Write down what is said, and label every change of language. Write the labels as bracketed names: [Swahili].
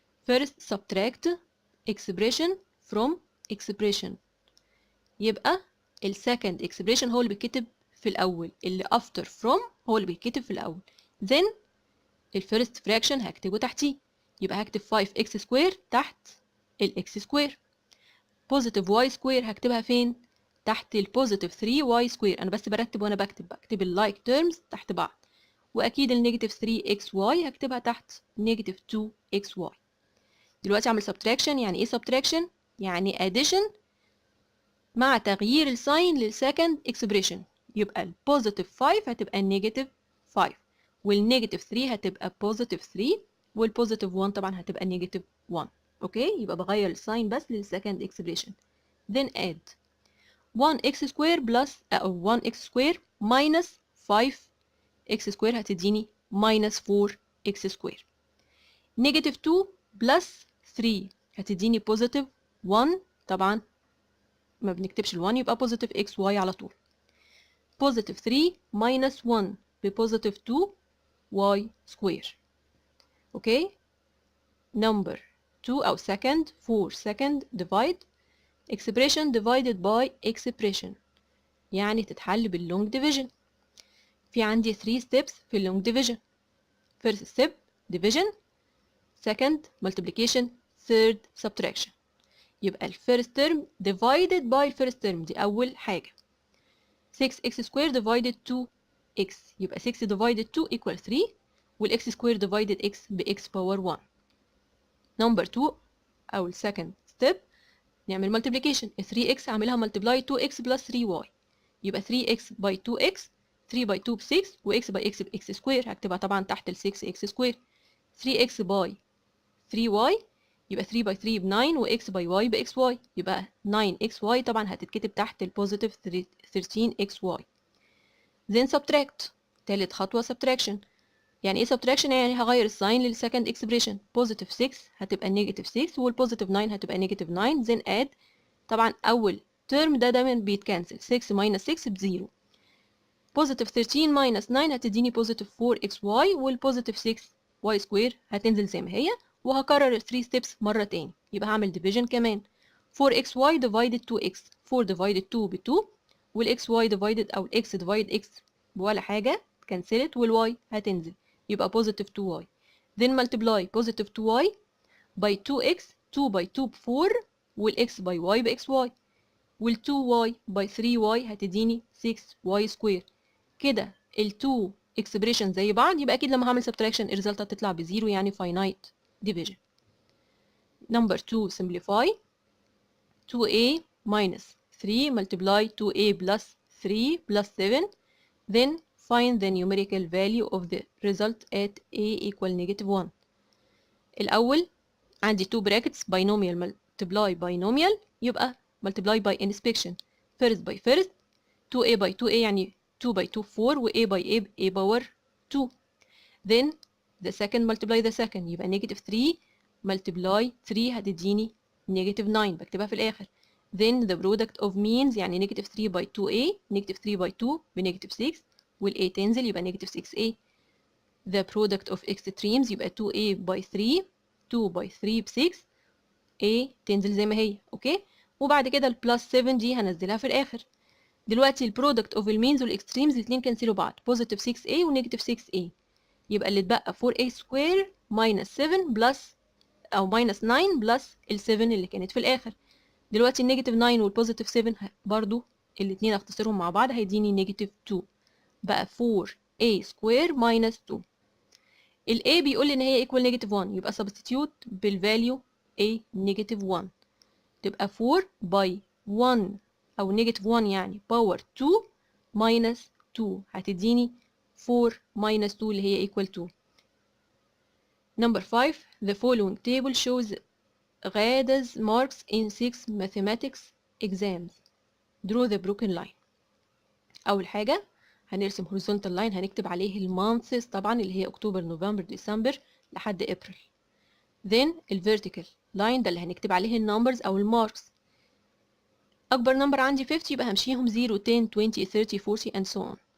[English] First subtract expression from expression، [Arabic] يبقى ال second expression هو اللي بيتكتب في الأول، اللي after from هو اللي بيتكتب في الأول. then ال first fraction هكتبه تحتيه، يبقى هكتب 5x square تحت ال x square. positive y square هكتبها فين؟ تحت ال positive 3y square. أنا بس برتب وأنا بكتب ال like terms تحت بعض. وأكيد ال negative 3xy هكتبها تحت negative 2xy. دلوقتي أعمل subtraction. يعني إيه subtraction؟ يعني addition مع تغيير الساين للسكند expression. يبقى ال positive 5 هتبقى negative 5، والنيجاتيف 3 هتبقى positive 3، والpositive 1 طبعا هتبقى negative 1. اوكي، يبقى بغير الساين بس للسكند expression. then add 1x square plus أو 1x square minus 5x square هتديني minus 4x square. negative 2 plus 3 هتديني positive 1. طبعا ما بنكتبش ال1 يبقى positive xy على طول. positive 3 minus 1 بpositive 2y square. اوكي. number 2 أو second 4 second divide expression divided by expression يعني تتحل باللونج division. في عندي 3 steps في اللونج division. [English] first step division, second multiplication, third subtraction. [Arabic] يبقى ال first term divided by first term دي أول حاجة. 6x squared divided 2x يبقى 6 divided 2 equal 3 وال x squared divided x ب x power 1. number 2 أو ال second step نعمل multiplication. 3x أعملها multiply 2x plus 3y يبقى 3x by 2x 3 by 2 ب 6 و x by x ب x square هكتبها طبعا تحت ال 6x square. 3x by 3y يبقى 3 by 3 ب 9 و x by y ب xy يبقى 9xy طبعا هتتكتب تحت ال positive 13xy. then subtract تالت خطوة subtraction. يعني ايه subtraction؟ يعني هغير الساين للسكند expression. positive 6 هتبقى negative 6 والpositive 9 هتبقى negative 9 then add. طبعا أول term ده دايما بيتكنسل 6 minus 6 بزيرو. positive 13 minus 9 هتديني positive 4xy والpositive 6y square هتنزل زي ما هي وهكرر ال 3 steps مرة تاني. يبقى هعمل division كمان 4xy divided 2x 4 divided 2 ب 2 والxy divided أو x divided x ولا حاجة اتكنسلت والy هتنزل يبقى positive 2y. then multiply positive 2y by 2x 2 by 2 ب 4 والx by y ب xy وال 2y by 3y هتديني 6y square. كده ال 2 expression زي بعض يبقى أكيد لما هعمل subtraction الريزلت هتطلع بزيرو يعني finite division. [English] number 2 simplify 2a minus 3 multiply 2a plus 3 plus 7 then find the numerical value of the result at a equal negative 1. [Arabic] الأول عندي 2 brackets [English] binomial multiply binomial [Arabic] يبقى [English] multiply by inspection first by first [Arabic] 2a by 2a يعني 2 by 2 4 و a by a power 2 then the second multiply the second يبقى negative 3 multiply 3 هتديني negative 9 بكتبها في الآخر then the product of means يعني negative 3 by 2a negative 3 by 2 ب negative 6 وال a تنزل يبقى negative 6a. [English] the product of extremes [Arabic] يبقى 2a by 3 2 by 3 ب 6 a تنزل زي ما هي. اوكي. وبعد كده ال plus 7 دي هنزلها في الآخر. دلوقتي البرودكت اوف المينز والاكستريمز الاثنين كنسلوا بعض positive 6a ونيجاتيف 6a يبقى اللي اتبقى 4a سكوير minus 7 بلس او minus 9 بلس ال 7 اللي كانت في الاخر. دلوقتي النيجاتيف 9 والبوزيتيف 7 برضو الاثنين اختصرهم مع بعض هيديني نيجاتيف 2 بقى 4a سكوير minus 2. ال a بيقول لي ان هي equal نيجاتيف 1 يبقى substitute بالفاليو a نيجاتيف 1 تبقى 4 by 1 أو negative 1 يعني power 2 minus 2 هتديني 4 minus 2 اللي هي equal to. [English] number 5 the following table shows Ghada's marks in 6 mathematics exams. draw the broken line. [Arabic] أول حاجة هنرسم horizontal line هنكتب عليه المانثس طبعا اللي هي أكتوبر نوفمبر ديسمبر لحد أبريل. then الvertical line ده اللي هنكتب عليه النمبرز أو الماركس. أكبر نمبر عندي 50 يبقى همشيهم 0 10 20 30 40 and so on.